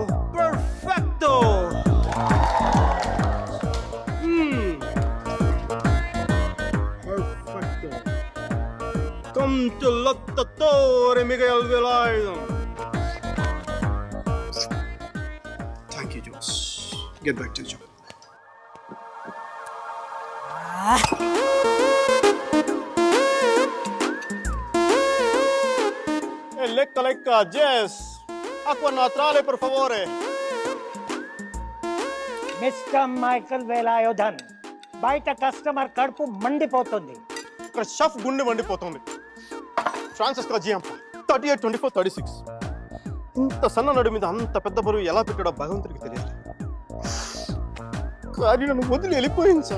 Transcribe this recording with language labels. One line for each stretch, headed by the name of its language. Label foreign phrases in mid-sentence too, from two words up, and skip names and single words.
Italian: Perfecto! Perfecto.
English: Come to Lottatore, Miguel Velayudhan. Thank you, Josh. Get back to the job.
Italian: Lecca, Jess. Acqua naturale, per favore.
English: Mr. Michael Velayudhan.
Telugu: బయట కస్టమర్ కడుపు మండిపోతుంది. ఇక్కడ షెఫ్ గుండె మండిపోతుంది. ఫ్రాన్సిస్ జియాంప 38, 24, 36. ఇంత సన్న నడు మీద అంత పెద్ద బరువు ఎలా పెట్టాడో భగవంతుడికి తెలియదు. కానీ నన్ను వదిలి వెళ్ళిపోయింది సార్.